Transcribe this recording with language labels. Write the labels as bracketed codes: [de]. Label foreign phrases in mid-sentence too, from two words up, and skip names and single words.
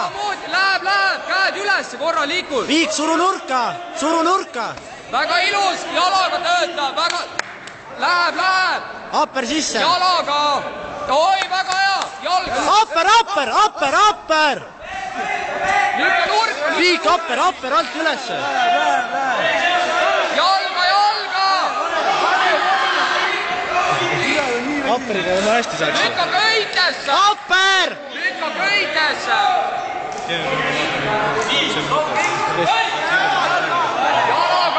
[et] Läheb! Käed üles korralikult! Viik, suru nurka! Suru nurka! Väga ilus! Jalaga töötab! Väga... Läheb! Hopper sisse! Jalaga! Oi, väga hea! Jalga! Hopper, hopper, hopper, hopper! Lükka nurka! Viik, hopper, hopper, alt ülesse! Jalga! Hopperiga ma hästi saaks. Lükka köitesse! Hopper! Lükka köitesse! Jalaga!